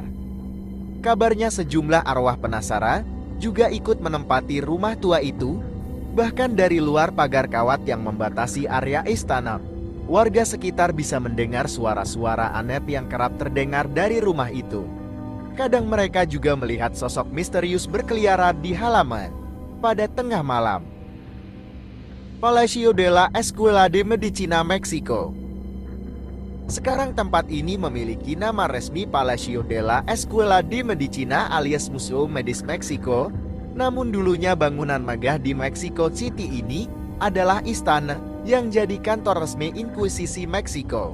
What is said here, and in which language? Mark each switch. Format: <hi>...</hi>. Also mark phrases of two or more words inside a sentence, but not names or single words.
<id>Kabarnya sejumlah arwah penasaran juga ikut menempati rumah tua itu, bahkan dari luar pagar kawat yang membatasi area istana. Warga sekitar bisa mendengar suara-suara aneh yang kerap terdengar dari rumah itu. Kadang mereka juga melihat sosok misterius berkeliaran di halaman pada tengah malam. Palacio de la Escuela de Medicina, Meksiko. Sekarang tempat ini memiliki nama resmi Palacio de la Escuela de Medicina alias Museum Medis Meksiko. Namun dulunya bangunan megah di Mexico City ini adalah istana yang jadi kantor resmi Inkuisisi Meksiko.</id>